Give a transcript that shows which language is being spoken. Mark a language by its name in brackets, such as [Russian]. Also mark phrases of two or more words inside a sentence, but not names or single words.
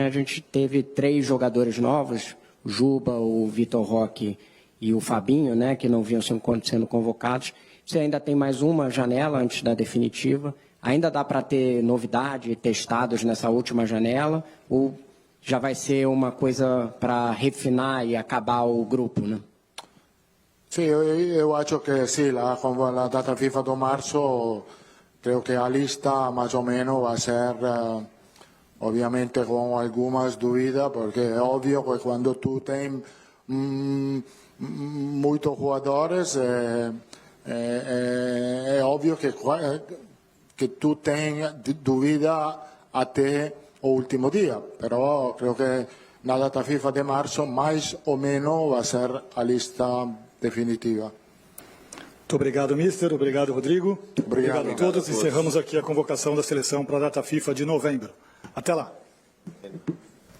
[Portuguese] A gente teve 3 jogadores novos, o Juba, o Vitor Roque e o Fabinho, né? Que não vinham sendo convocados. Você ainda tem mais uma janela antes da definitiva. Ainda dá para ter novidade, testados nessa última janela? Ou já vai ser uma coisa para refinar e acabar o grupo, né? [Italian] Sì, io [Spanish] acho [Italian] che sì, la data FIFA di marzo, [Spanish] credo che la lista más o menos va a ser, obviamente con algunas dudas, porque es obvio que cuando tú tienes muchos jugadores, es obvio que tú tienes dudas hasta el último día, pero creo que la data FIFA de marzo más o menos va a ser la lista definitiva. [Portuguese] Muito obrigado, mister. Obrigado, Rodrigo. Obrigado a todos. Encerramos aqui a convocação da seleção para a data FIFA de novembro. Até lá.